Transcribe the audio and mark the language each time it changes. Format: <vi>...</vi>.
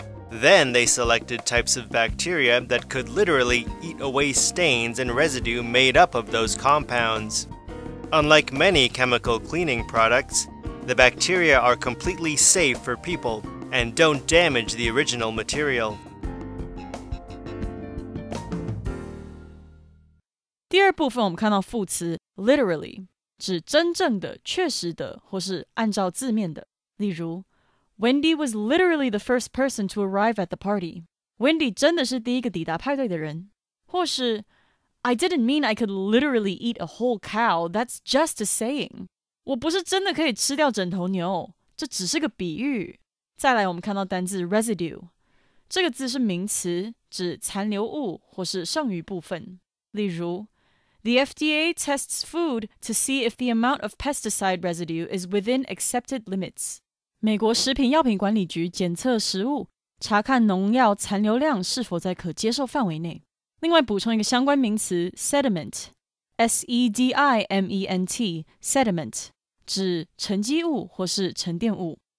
<en>Then they selected types of bacteria that could literally eat away stains and residue made up of those compounds. Unlike many chemical cleaning products, the bacteria are completely safe for people and don't damage the original material.</en> <zh>第二部分我们看到副词 literally 指真正的、确实的或是按照字面的。例如</zh> <en>Wendy was literally the first person to arrive at the party.</en> <zh>Wendy 真的是第一个抵达派对的人。或是</zh> <en>I didn't mean I could literally eat a whole cow. That's just a saying.</en> <zh>我不是真的可以吃掉整头牛，这只是个比喻。再来我们看到单字 residue， 这个字是名词，指残留物或是剩余部分。例如</zh> <en>The FDA tests food to see if the amount of pesticide residue is within accepted limits.</en> <zh>美国食品药品管理局检测食物，查看农药残留量是否在可接受范围内。另外补充一个相关名词 sediment, S-E-D-I-M-E-N-T, sediment, 指沉积物或是沉淀物。</zh>